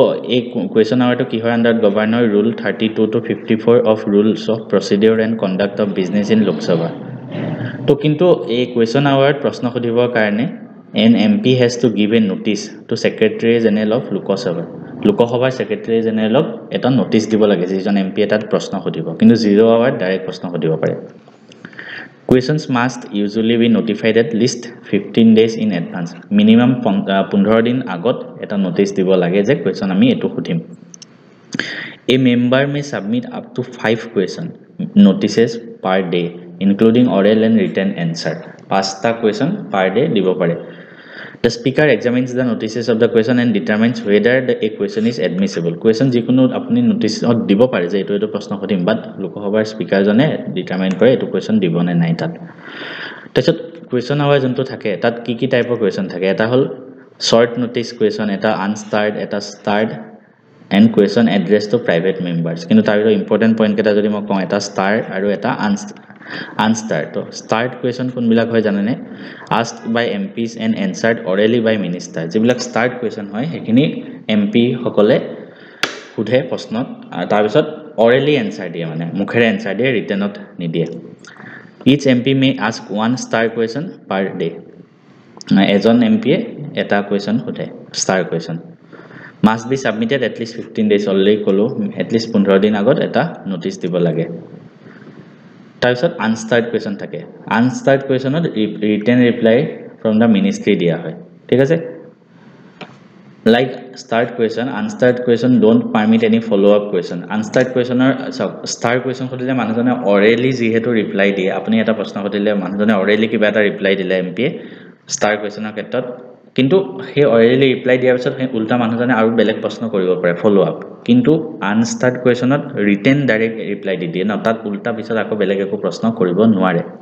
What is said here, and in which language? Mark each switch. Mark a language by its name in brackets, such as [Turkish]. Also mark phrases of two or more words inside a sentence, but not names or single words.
[Assamese] এই [English] question hour [Assamese] কি হয় [English] under governor rule 32 to 54 of rules of procedure and conduct of business in Lok Sabha [Assamese] তো কিন্তু এই [English] question hour [Assamese] প্ৰশ্ন সুধিবৰ কাৰণে [English] an MP has to give a notice to secretary general of Lok Sabha secretary general [Assamese] এটা নোটিছ দিব লাগে যিজন এমপি এটাত প্ৰশ্ন সুধিব কিন্তু 0 আৱাৰত ডাইৰেক্ট প্ৰশ্ন সুধিব পাৰে [English] Questions must usually be notified at least 15 days in advance. Minimum 15 [Assamese] দিন আগত এটা নোটিছ দিব লাগে যে কোৱেশ্যন আমি এটো সুধিম [English] A member may submit up to 5 question notices per day including oral and written answer. 5টা question per day [Assamese] দিব পাৰে [English] The speaker examines the notices of the question and determines whether a question is admissible. [Assamese] Question যিকোনো আপুনি নোটিছ দিব পাৰে যে এটো প্ৰশ্ন সুধিম বাট লোকসভাৰ স্পিকাৰ জনে ডিটাৰমাইন কৰে এটো question দিব নে নাই তাত তাৰপিছত [English] question hour [Assamese] যোনটো থাকে তাত কি টাইপৰ কুৱেশ্যন থাকে এটা হল [English] short notice question [Assamese] এটা আনষ্টাৰ্ড এটা ষ্টাৰ্ড [English] and question address to private members [Assamese] কিন্তু তাৰ [English] important point [Assamese] কেইটা যদি মই কওঁ এটা ষ্টাৰ আৰু এটা আনষ্টাৰ্ড তো [English] start question [Assamese] কোনবিলাক হয় জানেনে [English] asked by MPs and answered orally by minister [Assamese] যিবিলাক [English] start question [Assamese] হয় সেইখিনি এমপি সকলে সুধে প্ৰশ্নত আৰু তাৰ পিছত [English] orally answer [Assamese] দিয়ে মানে মুখেৰে answer দিয়ে ৰিটেনত নিদিয়ে [English] each MP may ask one star question per day [Assamese] এজন এমপি এটা কুৱেশ্যন সুধে [English] ষ্টাৰ কুৱেশ্যন must be submitted at least 15 days already [Assamese] কলো [English] at least 15 [Assamese] দিন আগত এটা নোটিছ দিব লাগে তাৰপিছত [English] unstarred question [Assamese] থাকে [English] unstarred question written reply from the ministry [Assamese] দিয়া হয় ঠিক আছে [English] like start question unstarred question don't permit any follow up question unstarred question star question [Assamese] সুধিলে মানুহজনে অৰেলি যিহেতু ৰিপ্লাই দিয়ে আপুনি এটা প্ৰশ্ন সুধিলে মানুহজনে অৰেলি কিবা এটা ৰিপ্লাই দিলে এমপিয়ে [English] star question [Assamese] ক্ষেত্ৰত কিন্তু সেই অৰেলি ৰিপ্লাই দিয়াৰ পিছত সেই উল্টা মানুহজনে আৰু বেলেগ প্ৰশ্ন কৰিব পাৰে ফলো আপ কিন্তু [English] unstarred question written direct reply [Assamese] দি দিয়ে ন তাত উল্টা পিছত আকৌ বেলেগ একো প্ৰশ্ন কৰিব নোৱাৰে